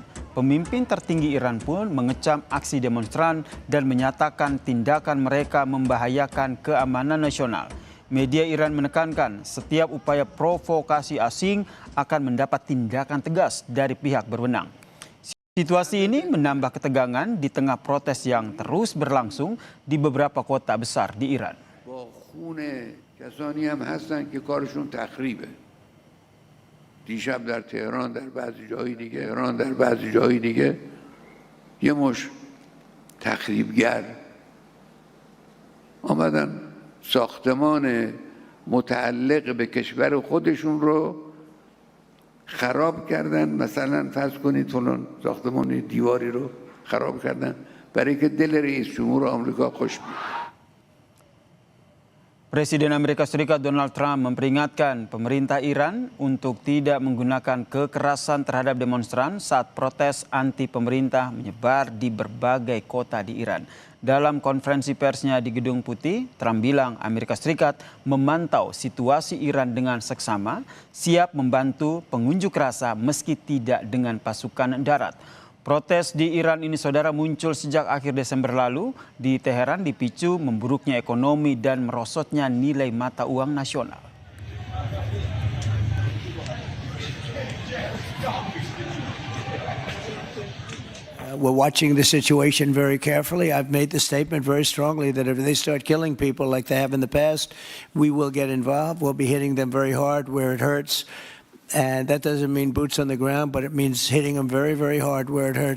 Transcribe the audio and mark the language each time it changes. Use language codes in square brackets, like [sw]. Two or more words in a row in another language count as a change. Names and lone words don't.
[id] Pemimpin tertinggi Iran pun mengecam aksi demonstran dan menyatakan tindakan mereka membahayakan keamanan nasional. Media Iran menekankan setiap upaya provokasi asing akan mendapat tindakan tegas dari pihak berwenang. Situasi ini menambah ketegangan di tengah protes yang terus berlangsung di beberapa kota besar di Iran. [fa] خون کسانی هم هستن که کارشون تخریبه. دیشب در تهران، در بعضی جای دیگه، ایران در بعضی جای دیگه یه مش تخریبگر آمدن ساختمان متعلق به کشور خودشون رو خراب کردن. مثلا فرض کنید فلان ساختمان دیواری رو خراب کردن برای که دل رئیس جمهور آمریکا خوش بیاد. [id] Presiden Amerika Serikat Donald Trump memperingatkan pemerintah Iran untuk tidak menggunakan kekerasan terhadap demonstran saat protes anti pemerintah menyebar di berbagai kota di Iran. Dalam konferensi persnya di Gedung Putih, Trump bilang Amerika Serikat memantau situasi Iran dengan seksama, siap membantu pengunjuk rasa meski tidak dengan pasukan darat. Protes di Iran ini, saudara, muncul sejak akhir Desember lalu di Teheran dipicu memburuknya ekonomi dan merosotnya nilai mata uang nasional. [en] We're watching the situation very carefully. I've made the statement very strongly that if they start killing people like they have in the past, we will get involved. We'll be hitting them very hard where it hurts. And that doesn't mean boots on the ground, but it means hitting them very, very hard where it hurts.